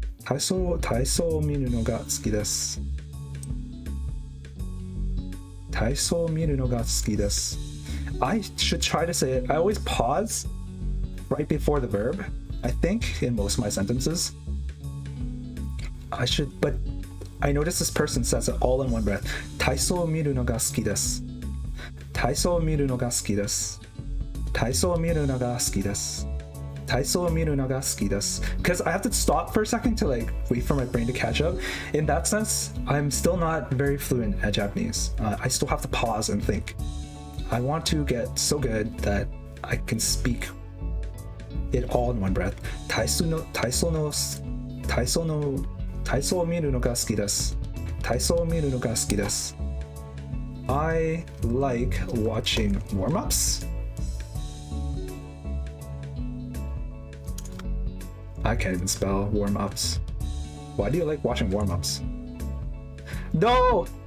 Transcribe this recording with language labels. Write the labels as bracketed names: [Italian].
[English] I should try to say it. I always pause right before the verb, I think, in most of my sentences. I should, but I notice this person says it all in one breath. [Japanese] Taiso miru no ga suki desu. 体操を見るのが好きです。体操を見るのが好きです。 [English] Because I have to stop for a second to like wait for my brain to catch up. In that sense, I'm still not very fluent at Japanese. I still have to pause and think. I want to get so good that I can speak it all in one breath. [Japanese] 体操を見るのが好きです。体操を見るのが好きです。 [English] I like watching warm-ups. I can't even spell warm-ups. Why do you like watching warm-ups? No!